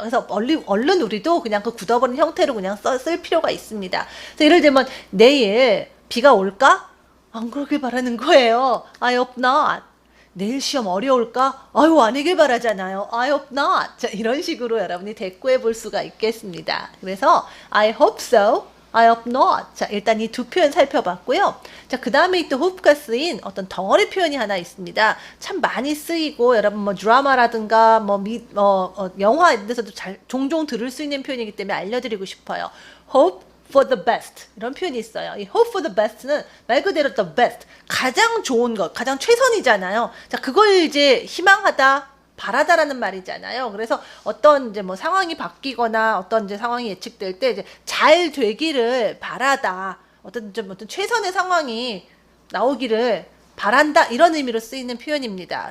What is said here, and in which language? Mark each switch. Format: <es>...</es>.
<ko>그래서 얼른 우리도 그냥 그 굳어버린 형태로 그냥 쓸 필요가 있습니다. 그래서 예를 들면 내일 비가 올까? 안 그러길 바라는 거예요.</ko> <en>I hope not.</en> <ko>내일 시험 어려울까? 아유, 아니길 바라잖아요.</ko> <en>I hope not.</en> <ko>자, 이런 식으로 여러분이 대꾸해 볼 수가 있겠습니다. 그래서</ko> <en>I hope so, I hope not.</en> <ko>자, 일단 이 두 표현 살펴봤고요. 자, 그 다음에 또 hope가 쓰인 어떤 덩어리 표현이 하나 있습니다. 참 많이 쓰이고 여러분 뭐 드라마라든가 영화 이런 데서도 종종 들을 수 있는 표현이기 때문에 알려드리고 싶어요.</ko> <en>hope for the best</en> <ko>이런 표현이 있어요. 이 hope for the best는 말 그대로 the best 가장 좋은 것, 가장 최선이잖아요. 자, 그걸 이제 희망하다, 바라다라는 말이잖아요. 그래서 어떤 이제 뭐 상황이 바뀌거나 어떤 이제 상황이 예측될 때 이제 잘 되기를 바라다, 어떤 최선의 상황이 나오기를 바란다 이런 의미로 쓰이는 표현입니다.</ko>